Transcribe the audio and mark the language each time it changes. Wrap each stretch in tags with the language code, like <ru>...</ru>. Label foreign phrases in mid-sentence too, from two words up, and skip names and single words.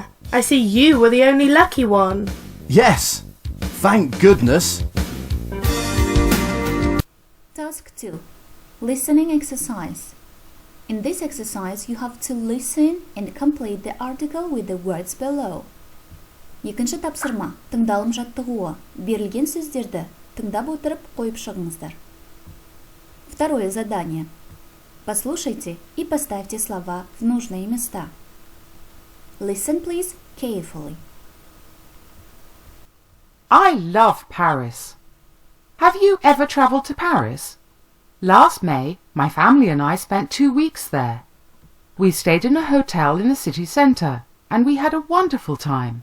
<en>I see you were the only lucky one. Yes, thank goodness. Task 2. Listening exercise. In this exercise, you have to listen and complete the article with the words below.</en> <kk>Екінші тапсырма, тыңдалым жаттығуы. Берілген сөздерді тыңдап отырып қойып шығыңыздар.</kk> <ru>Второе задание. Послушайте и поставьте слова в нужные места.</ru> <en>Listen, please, carefully. I love Paris. Have you ever travelled to Paris? Last May, my family and I spent 2 weeks there. We stayed in a hotel in the city centre, and we had a wonderful time.</en>